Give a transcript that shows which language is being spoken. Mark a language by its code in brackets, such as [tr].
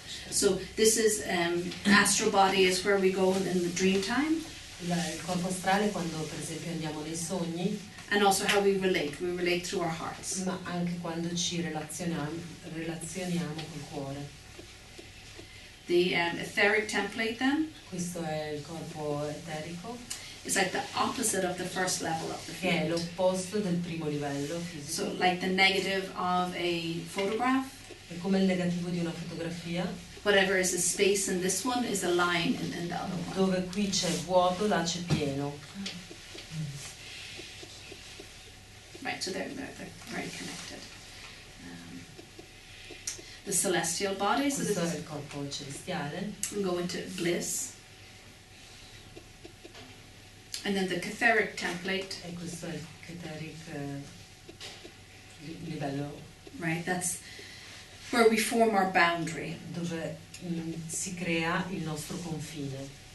[en] So this is astral body is where we go in the dream time, [it] Il corpo astrale quando per esempio andiamo nei sogni, [en] and also how we relate. We relate through our hearts. [it] ma anche quando ci relazioniamo col cuore. [en] The etheric template then [it] Questo è il corpo eterico, [en] is like the opposite of the first level of the [it] che è [en] field. [it] l'opposto del primo livello fisico. [en] So like the negative of a photograph, [it] È come il negativo di una fotografia, [en] whatever is the space in this one is a line in the other one. [it] dove qui c'è vuoto, là c'è pieno. [en] Right, so they're very connected. The celestial body, so [it] Questo [en] this [it] è il corpo celestiale. [en] we go into bliss. And then the Catheric template, [it] E questo è il Keteric livello, [en] right, that's where we form our boundary. [it] dove si crea il nostro confine.